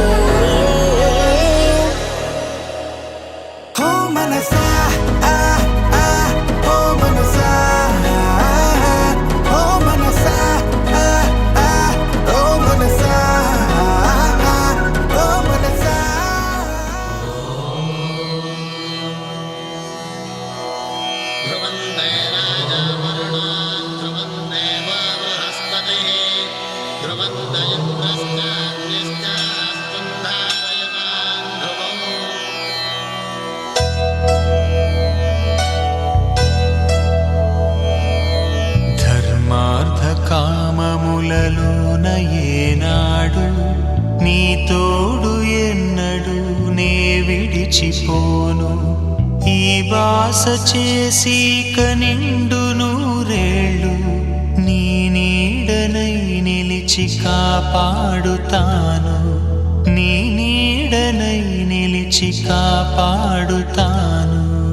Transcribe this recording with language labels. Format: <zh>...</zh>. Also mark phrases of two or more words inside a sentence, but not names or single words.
<te>ఓ మనసా ఆ ఆ ఓ మనసా ఓ మనసా ఆ ఆ ఓ మనసా ఓ మనసా</te> <sa>ध्रुवन्ते राजावरुणान् ध्रुवन्ते बृहस्पतिः ध्रुवन्त इन्द्रश्चाग्निश्चास्तुं धारयतान् ध्रुवम्</sa> <te>ధర్మార్థ కామములలోన ఏనాడు నీ తోడు ఎన్నడు నే విడిచిపోను ఈ వాస చేసి కనిండు నూరేళ్ళు నీ నీడనై నిలిచి కాపాడుతాను నీ నీడనై నిలిచి కాపాడుతాను</te>